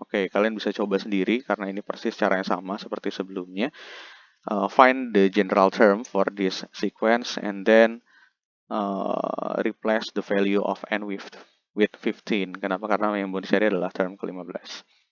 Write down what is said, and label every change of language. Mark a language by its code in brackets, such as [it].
[id] Okay, kalian bisa coba sendiri karena ini persis caranya sama seperti sebelumnya. [en] Find the general term for this sequence and then replace the value of n with 15. [id] Kenapa? Karena yang mau dicari adalah term ke-15.